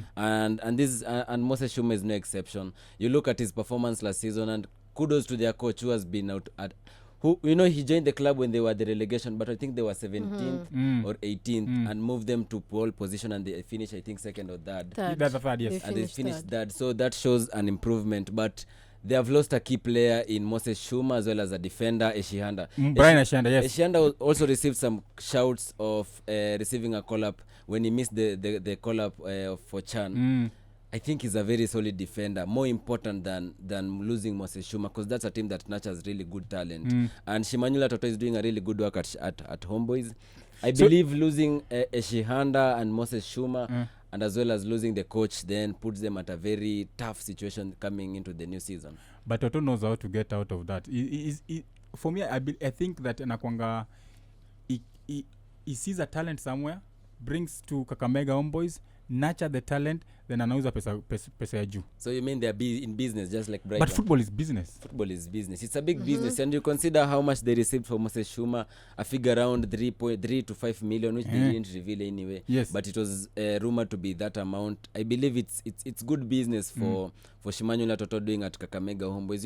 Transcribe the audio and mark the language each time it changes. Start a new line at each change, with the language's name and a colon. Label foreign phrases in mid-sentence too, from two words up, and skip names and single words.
English: And Moses Shuma is no exception. You look at his performance last season, and kudos to their coach who has been out at he joined the club when they were the relegation, but I think they were 17th or 18th and moved them to pole position, and they finished, I think, second or third. That's a third, yes. And they finished third. So that shows an improvement, but they have lost a key player in Moses Shuma as well as a defender, Eshihanda. Brian Eshihanda, yes. Eshihanda also received some shouts of receiving a call-up when he missed the call-up for Chan. I think he's a very solid defender, more important than losing Moses Shuma, because that's a team that nurtures really good talent. And Shimanyula Toto is doing a really good work at Homeboys. I believe losing Eshihanda and Moses Shuma and as well as losing the coach then puts them at a very tough situation coming into the new season. But Toto knows how to get out of that. For me, I think that Nakwanga he sees a talent somewhere, brings to Kakamega Homeboys, nurture the talent, then
Swahili: anauza pesa ya juu.
English: So you mean they're in business just like Brighton? But football is business. Football is business. It's a big business, and you consider how much they received for Moses Shuma, a figure around 3 to 5 million, which they didn't reveal anyway. Yes. But it was rumored to be that amount. I believe it's good business for Shimanyula Toto doing at Kakamega Homeboys.